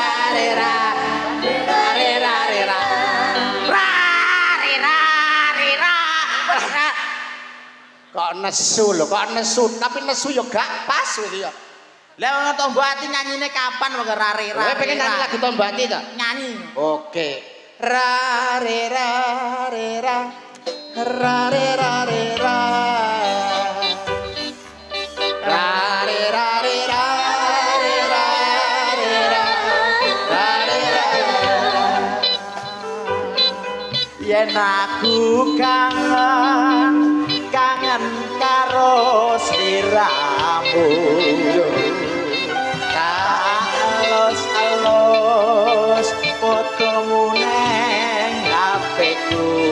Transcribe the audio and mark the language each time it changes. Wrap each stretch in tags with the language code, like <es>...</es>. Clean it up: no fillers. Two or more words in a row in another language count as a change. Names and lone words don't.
<jv>rera rera rera rera rera rera rera. Kok nesu lho, kok nesu, tapi nesu yo gak pas gitu ya. Lah ngono Tombo Ati nyanyine kapan wong rare rare. Kowe pengen nyanyi lagu Tombo Ati to? Nyanyi. Oke. Ra re ra re ra ra re ra re ra ra re ra re ra re ra re ra ra re ra. Yen aku kangen kangen karo sliramu alus-alus fotomu neng HP-ku</jv>